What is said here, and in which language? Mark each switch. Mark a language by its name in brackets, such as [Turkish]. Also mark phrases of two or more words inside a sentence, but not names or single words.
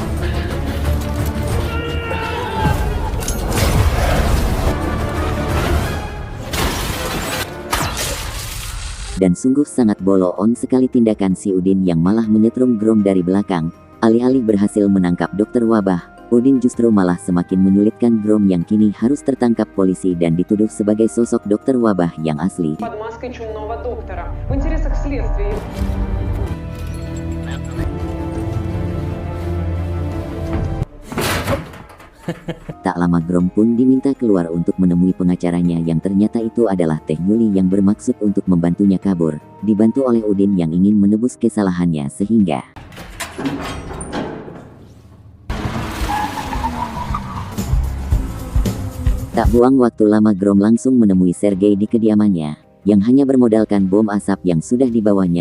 [Indonesian] Dan sungguh sangat bolo-on sekali tindakan si Udin yang malah menyetrum Grom dari belakang. Alih-alih berhasil menangkap dokter wabah, Udin justru malah semakin menyulitkan Grom yang kini harus tertangkap polisi dan dituduh sebagai sosok dokter wabah yang asli. [Russian] Под маской чумного доктора. В интересах следствия. [Indonesian] Tak lama Grom pun diminta keluar untuk menemui pengacaranya yang ternyata itu adalah Teh Yuli yang bermaksud untuk membantunya kabur, dibantu oleh Udin yang ingin menebus kesalahannya sehingga tak buang waktu lama Grom langsung menemui Sergei di kediamannya, yang hanya bermodalkan bom asap yang sudah dibawanya.